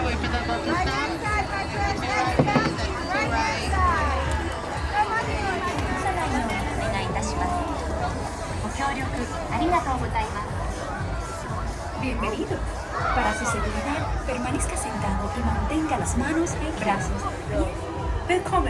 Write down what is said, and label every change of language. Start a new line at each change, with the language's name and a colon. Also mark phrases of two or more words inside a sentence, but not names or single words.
English: Wait for the boat to stop.
Japanese: お願いいたします。ご協力ありがとうございます。Bienvenido.
Spanish: Para su seguridad, permanezca sentado y mantenga las manos y brazos.
German: Willkommen.